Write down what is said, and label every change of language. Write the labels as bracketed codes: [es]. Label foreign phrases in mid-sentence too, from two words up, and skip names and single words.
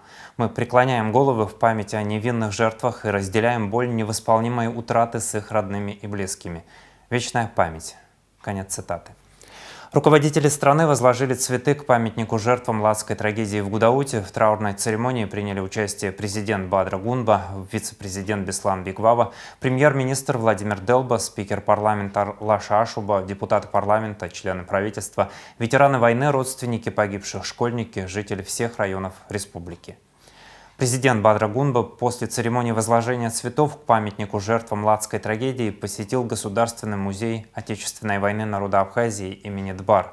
[ru] Мы преклоняем головы в память о невинных жертвах и разделяем боль невосполнимой утраты с их родными и близкими. Вечная память. Конец цитаты. Руководители страны возложили цветы к памятнику жертвам Ладской трагедии в Гудауте. В траурной церемонии приняли участие президент Бадра Гунба, вице-президент Беслан Биквава, премьер-министр Владимир Делба, спикер парламента Лаша Ашуба, депутаты парламента, члены правительства, ветераны войны, родственники погибших, школьники, жители всех районов республики. Президент Бадра Гунба после церемонии возложения цветов к памятнику жертвам Ладской трагедии посетил Государственный музей Отечественной войны народа Абхазии имени Дбар.